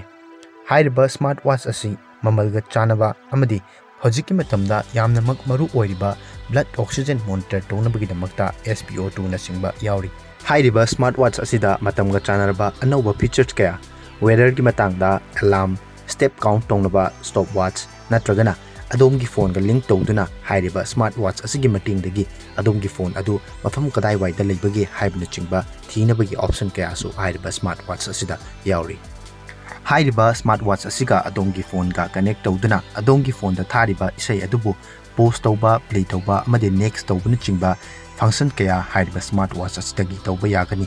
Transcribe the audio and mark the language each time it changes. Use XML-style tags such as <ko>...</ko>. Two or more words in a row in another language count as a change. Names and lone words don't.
<mni>Hairiba smartwatch asi mamalga chanaba amadi hojiki matamda yamna mak maru oiriba</mni> <en>blood oxygen monitor</en> <mni>tonabagi damakta SpO2 na singba yauri. Hairiba smartwatch asida matamga chanaraba anauba features kaya weather gi matangda alarm,</mni> <en>step count</en> <mni>tonaba stopwatch natragana Adom gi phone ga link tawduna hairiba smartwatch asigi mating dagi adom gi phone adu mafam kadai wai da leibagi haibna chingba thinabagi option kaya su hairiba smartwatch asida yauri. Hairiba smartwatch asiga adom gi phone ga connect tawduna adom gi phone da thariba isai adubu post tawba play tawba amade next tawbuna chingba function kaya hairiba smartwatch asidagi tawba yagani.</mni>